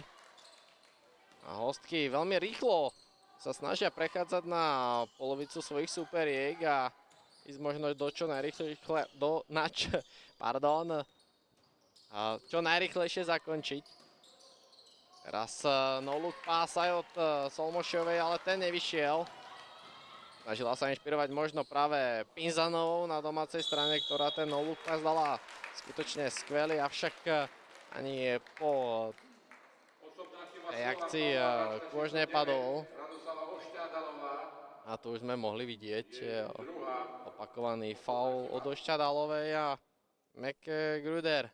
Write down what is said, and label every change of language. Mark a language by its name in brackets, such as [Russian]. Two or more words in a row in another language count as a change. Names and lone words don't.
[Slovak] A hostky veľmi rýchlo sa snažia prechádzať na polovicu svojich superiek a ísť možno do čo najrýchlejšie zakončiť. Teraz [English] no look pass [Slovak] aj od Solmošovej, ale ten nevyšiel. Snažila sa inšpirovať možno práve Pinzanovou na domácej strane, ktorá ten [English] no look pass [Slovak] dala skutočne skvelý, avšak ani po tej akcii kôž nepadol. A tu už sme mohli vidieť opakovaný faul od Ošťadalovej a McGruder.